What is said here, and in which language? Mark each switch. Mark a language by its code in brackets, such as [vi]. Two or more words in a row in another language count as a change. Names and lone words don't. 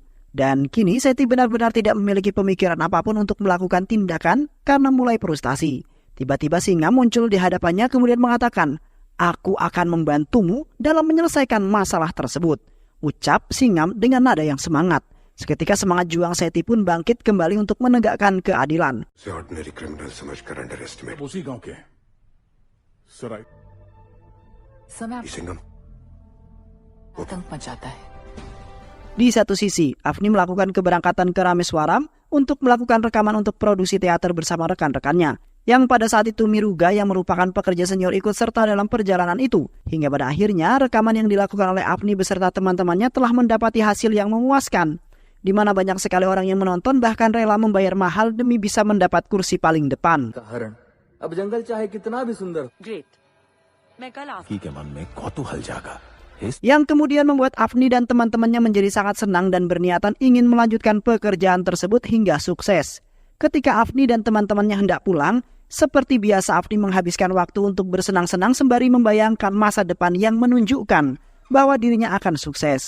[id] Dan kini Sethi benar-benar tidak memiliki pemikiran apapun untuk melakukan tindakan karena mulai frustasi. Tiba-tiba Singham muncul di hadapannya kemudian mengatakan, "Aku akan membantumu dalam menyelesaikan masalah tersebut," ucap Singham dengan nada yang semangat. Seketika semangat juang Sethi pun bangkit kembali untuk menegakkan keadilan. [hi] से [en] ordinary criminal [hi] समझकर [en] under estimate [hi] उसी गांव के हैं। सराय सिंघम आतंक मचाता है। [id] Di satu sisi, Afni melakukan keberangkatan ke Rameswaram untuk melakukan rekaman untuk produksi teater bersama rekan-rekannya. Yang pada saat itu Miruga yang merupakan pekerja senior ikut serta dalam perjalanan itu. Hingga pada akhirnya rekaman yang dilakukan oleh Afni beserta teman-temannya telah mendapati hasil yang memuaskan. Di mana banyak sekali orang yang menonton bahkan rela membayar mahal demi bisa mendapat kursi paling depan. [hi] हरण अब जंगल चाहे कितना भी सुंदर ग्रेट मैं कल आ के मन में कौतूहल जागा। [id] Yang kemudian membuat Afni dan teman-temannya menjadi sangat senang dan berniatan ingin melanjutkan pekerjaan tersebut hingga sukses. Ketika Afni dan teman-temannya hendak pulang, seperti biasa Afni menghabiskan waktu untuk bersenang-senang sembari membayangkan masa depan yang menunjukkan bahwa dirinya akan sukses.